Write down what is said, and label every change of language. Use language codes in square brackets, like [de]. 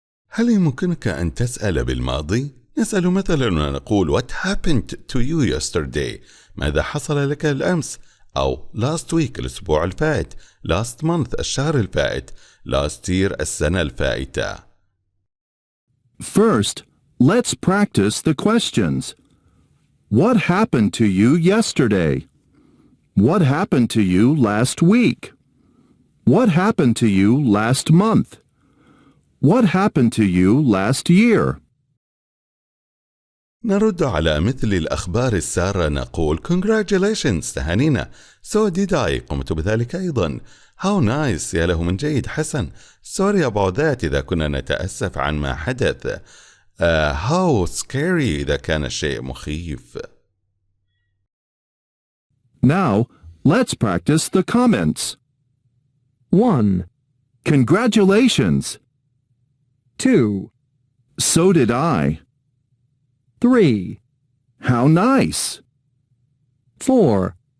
[ar] هل يمكنك أن تسأل بالماضي؟ نسأل مثلا ونقول [en] What happened to you yesterday؟ [ar] ماذا حصل لك الأمس؟ أو [en] last week [ar] الأسبوع الفائت، [en] last month [ar] الشهر الفائت، [en] last year [ar] السنة الفائتة. [en] First, let's practice the questions. What happened to you yesterday? What happened to you last week? What happened to you last month? What happened to you last year? [ar] نرد على مثل الأخبار السارة نقول Congratulations تهانينا. [en] So did I [ar] قمت بذلك أيضا. [en] How nice [ar] يا له من جيد حسن. [en] Sorry about that [ar] إذا كنا نتأسف عن ما حدث. [en] How scary [ar] إذا كان الشيء مخيف. [en] Now, let's practice the comments. 1. Congratulations. 2. So did I. 3. How nice. 4.